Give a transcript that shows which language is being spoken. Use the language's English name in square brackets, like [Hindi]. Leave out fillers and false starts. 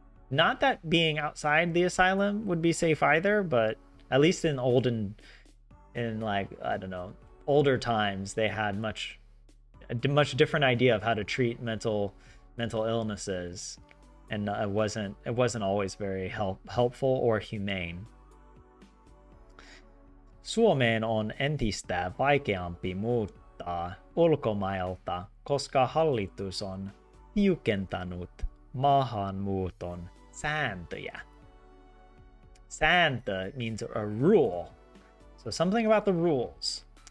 [English] Not that being outside the asylum would be safe either, but at least in like I don't know, older times, they had a much different idea of how to treat mental illnesses, and it wasn't always very helpful or humane. [Finnish] Suomeen on entistä vaikeampi muuttaa ulkomailta, koska hallitus on tiukentanut maahanmuuton sääntöjä. [English] Santa means a rule, so something about the rules.